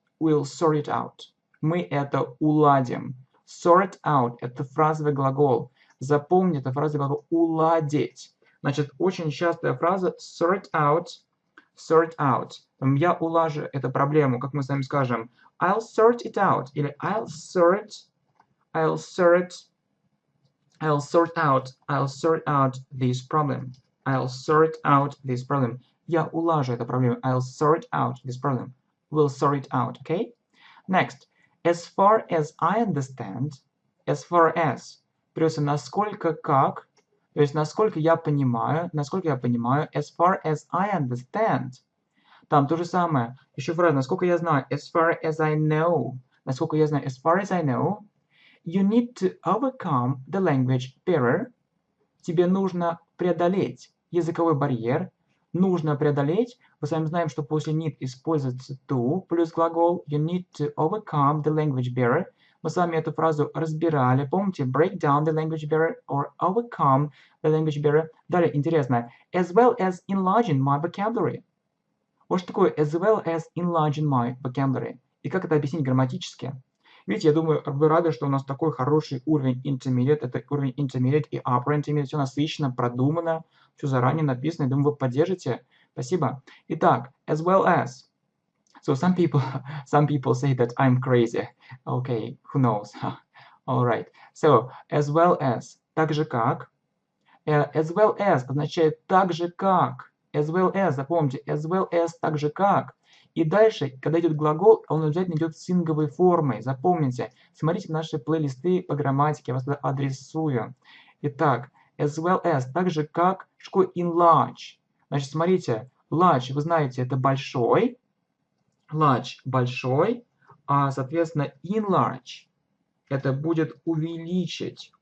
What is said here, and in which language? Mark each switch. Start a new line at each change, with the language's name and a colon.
English: We'll sort it out.
Russian: Мы это уладим. Sort out – это фразовый глагол. Запомни, это фразовый глагол уладить. Значит, очень частая фраза sort out.
English: Sort out.
Russian: Я улажу эту проблему, как мы с вами скажем.
English: I'll sort it out.
Russian: Или
English: I'll sort out this problem. I'll sort out this problem.
Russian: Я улажу эту проблему.
English: I'll sort out this problem. We'll sort it out, okay? Next. As far as I understand, as far as,
Russian: придется насколько как, то есть насколько я понимаю,
English: as far as I understand.
Russian: Там то же самое. Еще фраза, насколько я знаю,
English: as far as I know.
Russian: Насколько я знаю,
English: as far as I know. You need to overcome the language barrier.
Russian: Тебе нужно преодолеть языковой барьер. Нужно преодолеть. Мы с вами знаем, что после need используется to плюс глагол.
English: You need to overcome the language barrier.
Russian: Мы с вами эту фразу разбирали. Помните?
English: Break down the language barrier or overcome the language barrier.
Russian: Далее, интересно.
English: As well as enlarging my vocabulary.
Russian: Вот что такое
English: as well as enlarging my vocabulary.
Russian: И как это объяснить грамматически? Видите, я думаю, вы рады, что у нас такой хороший уровень intermediate. Это уровень intermediate и upper intermediate. Все насыщенно, продумано, все заранее написано. Я думаю, вы поддержите. Спасибо. Итак,
English: as well as. So some people say that I'm crazy. Okay, who knows? All right. So, as well as.
Russian: Так же как. As well as означает так же как.
English: As well as,
Russian: запомните,
English: as well as
Russian: так же как. И дальше, когда идет глагол, он обязательно идет с инговой формой. Запомните, смотрите наши плейлисты по грамматике, я вас туда адресую. Итак,
English: as well as,
Russian: так же как, что enlarge. Значит, смотрите, large, вы знаете, это большой. Large – большой, а, соответственно, enlarge – это будет увеличить.